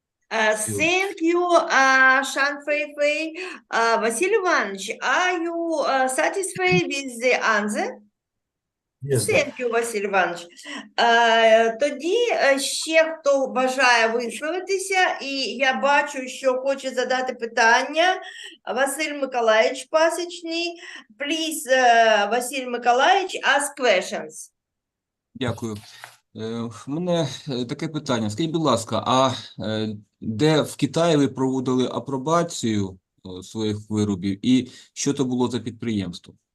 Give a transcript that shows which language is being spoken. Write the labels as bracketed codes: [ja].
[en] Thank you, Шань Фейфей. Василь Иванович, are you satisfied with the answer? Yes, Thank you, Василь Іванович. [uk] Тоді ще хто бажає висловитися, і я бачу, що хоче задати питання Василь Миколаївич Пасічний. [en] Please, Василь Миколаївич, ask questions. [uk] Дякую. В мене таке питання. Скажіть, будь ласка, а де в Китаї ви проводили апробацію своїх виробів і що то було за підприємство?